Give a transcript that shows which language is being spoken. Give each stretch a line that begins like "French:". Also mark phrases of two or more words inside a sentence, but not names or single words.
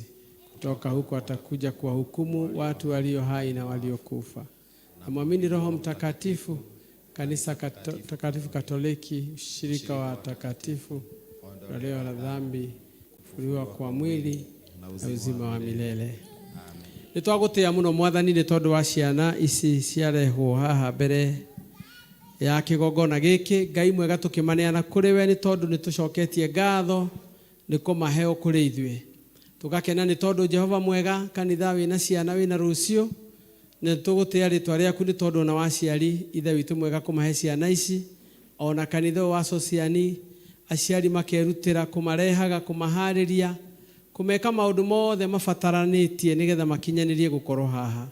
Swahili: Kutoka huko atakuja kuwahukumu watu walio hai na waliokufa. Namwamini Roho Mtakatifu, Kanisa takatifu Katoliki, ushirika wa takatifu, ondoleo la dhambi, kufufuliwa kwa mwili na uzima wa milele.
Kikuyu: Nitwagutia muno Mwathani ni tondu wa ciana ici ciarehwo haha mbere ya kigongona giki. Ngai mwega tukimaneana kuri we ni tondu nitucoketie ngatho ni kumaheo kuri ithue. Tugakena ni tondu Jehova mwega, kanitha wina ciana wina rucio, ni tugutia ritwa riaku ni tondu na waciari ithe witu mwega kumahe ciana ici, ona kanitha wa sociani aciari makerutira kumarehaga kumahariria kumeka maundu mothe mabataranitie nigetha makinyanirie gukorwo haha.